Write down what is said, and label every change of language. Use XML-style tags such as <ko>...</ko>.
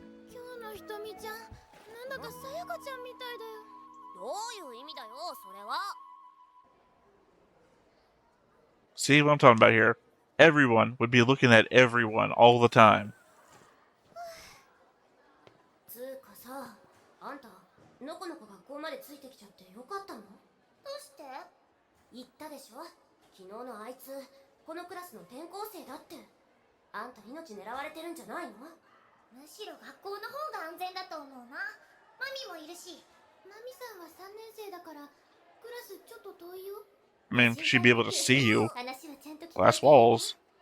<ja>今日のひとみちゃん、なんだかさやかちゃんみたいだよ。どういう意味だよ、それは。</ja> <en>See what I'm talking about here? Everyone would be looking at everyone all the time.</en> <ja>つうかさ、あんた、のこのこ学校までついてきちゃってよかったの？どうして？言ったでしょ？昨日のあいつ、このクラスの転校生だって。あんた命狙われてるんじゃないの？むしろ学校の方が安全だと思うな。マミもいるし。マミさんは3年生だから、クラスちょっと遠いよ。</ja> <en>I mean, she'd be able to see you. Glass walls.</en>